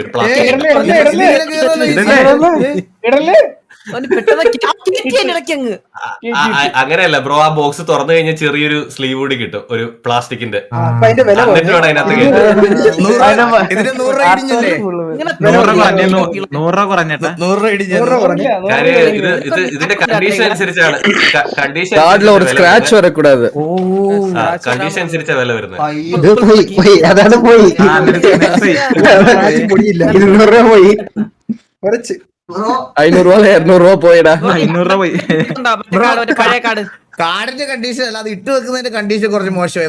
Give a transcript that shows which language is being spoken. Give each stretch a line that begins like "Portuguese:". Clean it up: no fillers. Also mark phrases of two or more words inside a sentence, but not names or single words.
Malayalam: ഒരു പ്ലാസ്റ്റിക് അങ്ങനെയല്ല ബ്രോ, ആ ബോക്സ് തുറന്നു കഴിഞ്ഞാൽ ചെറിയൊരു സ്ലീവ് കൂടി കിട്ടും, ഒരു പ്ലാസ്റ്റിക്കിന്റെ. എന്നിട്ട് വേണം അതിനകത്ത് ഇതിന് 100 രൂപ ഇടിഞ്ഞല്ലേ? 100 രൂപ കുറഞ്ഞേട്ടാ. 100 രൂപ ഇടിഞ്ഞല്ലേ? ഇതിന്റെ കണ്ടീഷൻ അനുസരിച്ചാണ്. കണ്ടീഷൻ
Tamil: கார்டுல ஒரு ஸ்கிராட்ச் வரக்கூடாது.
Malayalam: കണ്ടീഷൻ അനുസരിച്ചാ വില വരുന്നത്. ഇത് പോയി അതാണ് പോയി. 200 രൂപ പോയി. 500 രൂപ 200 രൂപ പോയിടാ. 500 രൂപ പോയി. പഴയ കാർഡ് കാർഡിന്റെ കണ്ടീഷൻ അല്ല, അത് ഇട്ട് വെക്കുന്നതിന്റെ കണ്ടീഷൻ കുറച്ച് മോശമായി.